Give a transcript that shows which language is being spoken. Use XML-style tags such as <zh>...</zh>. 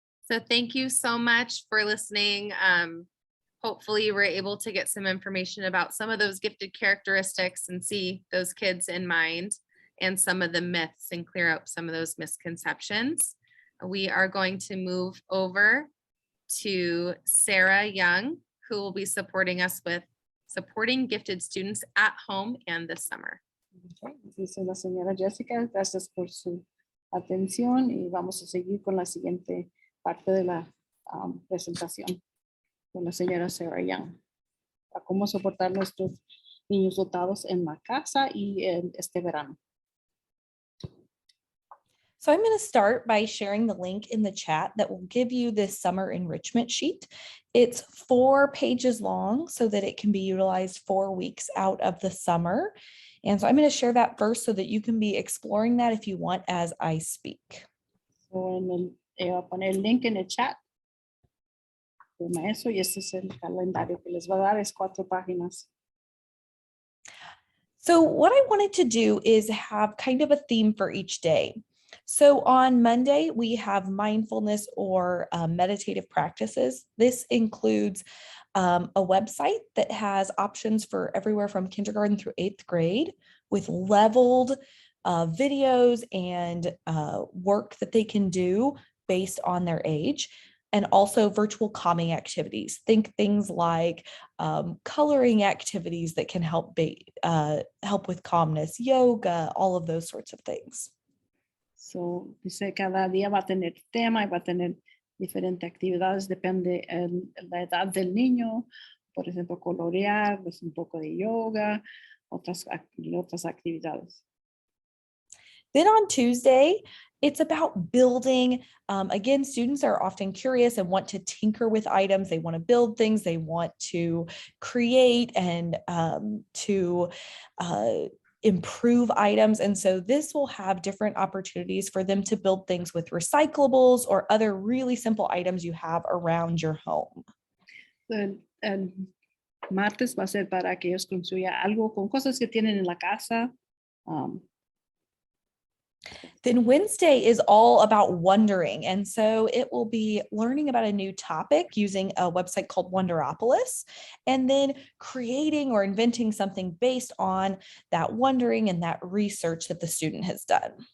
<en>So thank you so much for listening. Hopefully you were able to get some information about some of those gifted characteristics and see those kids in mind and some of the myths and clear up some of those misconceptions. We are going to move over to Sarah Young, who will be supporting us with supporting gifted students at home and this summer.</en> <es>Okay, dice la señora Jessica, gracias por su atención y vamos a seguir con la siguiente parte de la presentación con la señora Sarah Young. A cómo soportar nuestros niños dotados en la casa y en este verano.</es> <en>So I'm going to start by sharing the link in the chat that will give you this summer enrichment sheet. It's 4 pages long so that it can be utilized 4 weeks out of the summer. And so I'm going to share that first so that you can be exploring that if you want as I speak. So</en> <es>voy a poner el link en el chat. Toma eso y este es el calendario que les va a dar, es 4 páginas.</es> <en>So what I wanted to do is have kind of a theme for each day. So on Monday, we have mindfulness or meditative practices. This includes a website that has options for everywhere from kindergarten through 8th grade with leveled videos and work that they can do based on their age, and also virtual calming activities. Think things like coloring activities that can help with calmness, yoga, all of those sorts of things. So,</en> <es>dice cada día va a tener tema y va a tener diferentes actividades, depende de la edad del niño, por ejemplo, colorear, pues un poco de yoga, otras actividades.</es> <en>Then on Tuesday, it's about building. Again, students are often curious and want to tinker with items. They want to build things. They want to create and to improve items. And so this will have different opportunities for them to build things with recyclables or other really simple items you have around your home.</en> <es>El martes va a ser para que ellos construyan algo con cosas que tienen en la casa.</es> <en>Then Wednesday is all about wondering. And so it will be learning about a new topic using a website called Wonderopolis, and then creating or inventing something based on that wondering and that research that the student has done.</en>